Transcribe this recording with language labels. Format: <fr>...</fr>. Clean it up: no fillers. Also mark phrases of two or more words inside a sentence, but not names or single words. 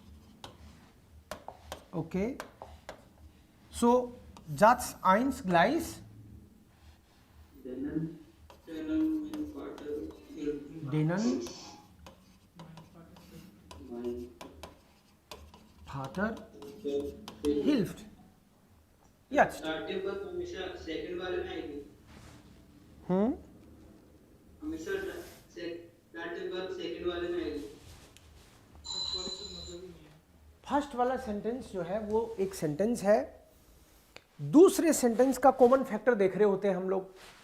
<de>Okay. So, Satz 1 gleich. Denen Vater hilft. Jetzt.</de> <hi>हमेशा सेकंड वाले में आएगी। हमेशा</hi> <en>dative verb</en> <hi>सेकंड वाले में आएगी। फर्स्ट वाला सेंटेंस जो है वो एक सेंटेंस है, दूसरे सेंटेंस का</hi> <en>common factor</en> <hi>देख रहे होते हैं हम लोग।</hi>